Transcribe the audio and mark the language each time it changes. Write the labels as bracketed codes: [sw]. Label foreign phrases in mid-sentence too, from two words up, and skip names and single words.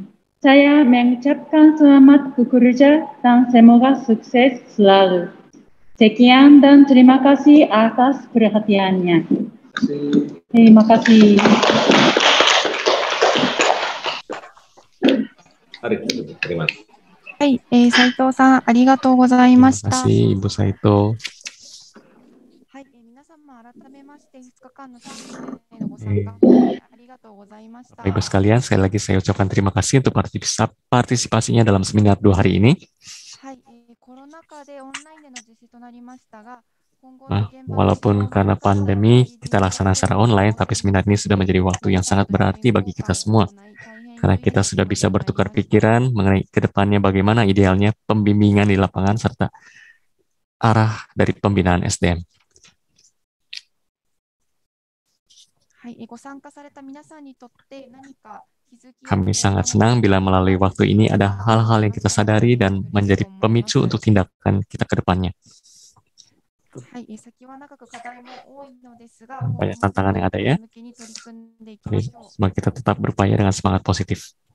[id] Saya mengucapkan selamat bekerja dan semoga sukses selalu. Sekian dan terima kasih atas perhatiannya. Terima kasih. Terima kasih. [ja] はい、斉藤さん、ありがとうございました。 [id] Terima kasih, Ibu Saito. [ja] はい、皆様改めまして2日間のセミナーへのご参加ありがとうございました。 [id] Ibu sekalian, sekali lagi saya ucapkan terima kasih untuk partisipasinya dalam seminar 2 hari ini. [ja] はい、コロナ禍でオンラインでの実施となりましたが、 [id] Walaupun karena pandemi kita laksanakan secara online, tapi seminar ini sudah menjadi waktu yang sangat berarti bagi kita semua. Karena kita sudah bisa bertukar pikiran mengenai ke depannya bagaimana idealnya pembimbingan di lapangan serta arah dari pembinaan SDM. [ja] はい、ご参加された皆さんにとって何か [id] Kami sangat senang bila melalui waktu ini ada hal-hal yang kita sadari dan menjadi pemicu untuk tindakan kita ke depannya. Banyak tantangan yang ada ya. Tapi semoga kita tetap berupaya dengan semangat positif.